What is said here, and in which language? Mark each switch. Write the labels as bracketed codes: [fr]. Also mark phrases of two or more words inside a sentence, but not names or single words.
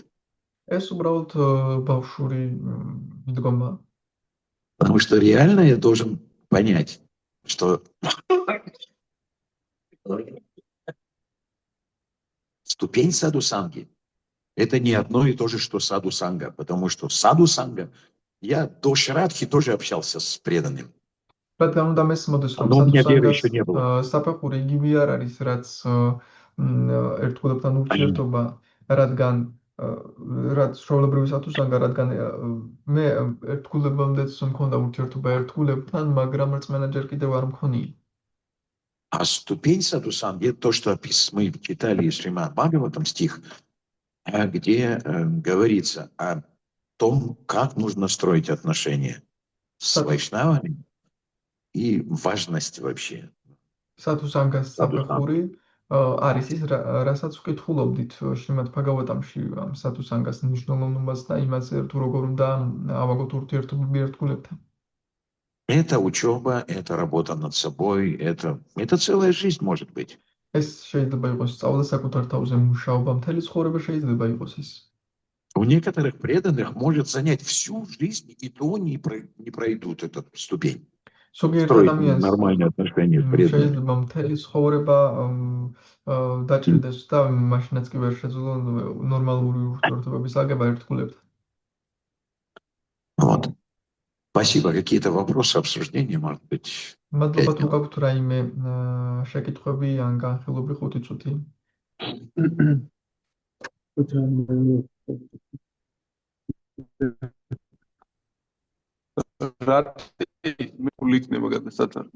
[ka] ეს უბრალოდ ბავშვური მიდგომა. [ru] Потому что реально я должен понять, что ступень саду-санги – это не одно и то же, что саду-санга, потому что саду-санга я до Шрадхи тоже общался с преданным. [ka] რადგან უნდა მესმოდეს, რომ [ru] Но у меня веры [ka] სათუსანგას [ru] еще не было. [ka] საფეხური იგივე არ არის, რაც ერთგულებთან ურთიერთობა, რადგან რაც ჩვეულებრივი სათუსანგა, რადგან მე ერთგულებამდეც მქონდა ურთიერთობა ერთგულებთან, მაგრამ რწმენა ჯერ კიდევ არ მქონია. [ru] А ступень саду-санги – это то, что мы читали из Шримад Бхагаватам стих, где говорится о том, как нужно строить отношения с вайшнавами и важность вообще. [ka] სათუსანგას საფეხური არის ის, რასაც ვკითხულობდით შრიმად ბჰაგავატამში, ამ სათუსანგას მნიშვნელოვნობას და იმაზე, თუ როგორ უნდა ავაგოთ ურთიერთობები ერთგულებთან. [ru] Это учеба, это работа над собой, это целая жизнь может быть. [ka] ეს შეიძლება იყოს სწავლა საკუთარ თავზე მუშაობა, მთელი ცხოვრება შეიძლება იყოს ეს. [ru] У некоторых преданных может занять всю жизнь, и то не пройдут эту ступень. Строить нормальные отношения с преданными. [ka] შეიძლება მთელი ცხოვრება დაჭირდეს და მაშინაც კი ვერ შეძლო ნორმალური ურთიერთობების აგება ერთგულებთან. [ru] Вот. Спасибо. Какие-то вопросы, обсуждения, может быть? [ka] მადლობა თუ გაქვთ რაიმე შეკითხვები ან განხილვები 5 წუთი. მე გული იქნება გადასაწყვეტი.